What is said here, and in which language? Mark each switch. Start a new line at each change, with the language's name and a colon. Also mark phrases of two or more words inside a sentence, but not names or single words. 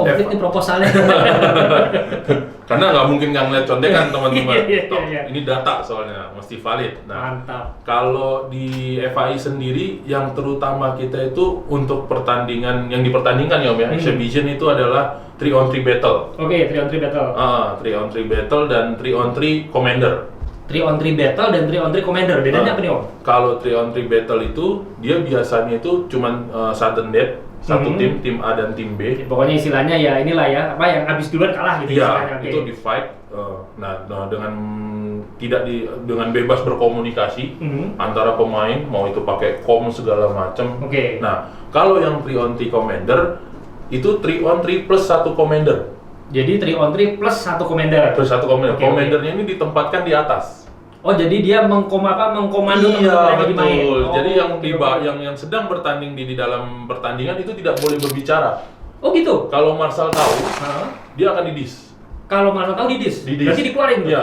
Indonesian: ini proposalnya. Karena nggak mungkin nggak ngeliat contekan teman-teman. Iya. Ini data soalnya mesti valid. Nah, Mantap. kalau di FAI sendiri yang terutama kita itu untuk pertandingan yang dipertandingkan ya Om ya, exhibition itu adalah
English: 3-on-3 battle. Oke, 3-on-3 battle. 3-on-3 battle dan 3-on-3 commander. 3-on-3 battle dan 3-on-3 commander.
Indonesian: Bedanya apa nih Om? Kalau 3-on-3 battle itu dia biasanya itu cuman
English: sudden death,
Indonesian: satu tim A dan tim B. Pokoknya istilahnya ya inilah ya, apa yang habis duluan kalah gitu istilahnya. Iya, itu di fight. Nah, dengan bebas berkomunikasi antara pemain, mau itu pakai kom segala macam. Oke. Nah, kalau yang
English: 3-on-3 commander
Indonesian: itu
English: 3-on-3 plus 1 commander.
Indonesian: Jadi
English: 3-on-3 plus 1 commander.
Indonesian: Plus 1 commander. Oke. Commandernya ini ditempatkan di atas. Oh, jadi dia mengkomando teman-teman Iya, yang lagi main. betul. Oh, Jadi oke. yang sedang bertanding di dalam pertandingan itu tidak boleh berbicara. Oh gitu. Kalau Marshal tahu, Hah? dia akan didis. Kalau Marshal tahu didis. Berarti dikeluarin tuh.